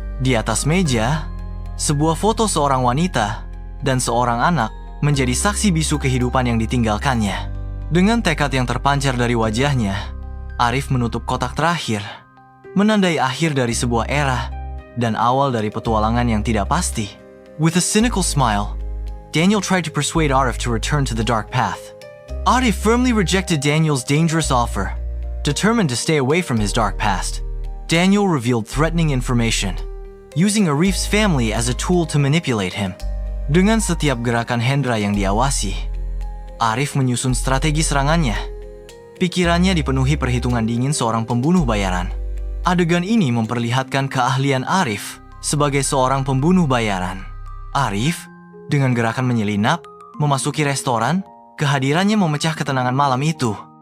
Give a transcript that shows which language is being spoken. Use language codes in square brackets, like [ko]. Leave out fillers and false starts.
[id] Di atas meja, sebuah foto seorang wanita dan seorang anak menjadi saksi bisu kehidupan yang ditinggalkannya. Dengan tekad yang terpancar dari wajahnya, Arif menutup kotak terakhir, menandai akhir dari sebuah era dan awal dari petualangan yang tidak pasti. [en] With a cynical smile, Daniel tried to persuade Arif to return to the dark path. Arif firmly rejected Daniel's dangerous offer, determined to stay away from his dark past. Daniel revealed threatening information, using Arif's family as a tool to manipulate him. [id] Dengan setiap gerakan Hendra yang diawasi, Arif menyusun strategi serangannya. Pikirannya dipenuhi perhitungan dingin seorang pembunuh bayaran. Adegan ini memperlihatkan keahlian Arif sebagai seorang pembunuh bayaran. Arif, dengan gerakan menyelinap, memasuki restoran, kehadirannya memecah ketenangan malam itu.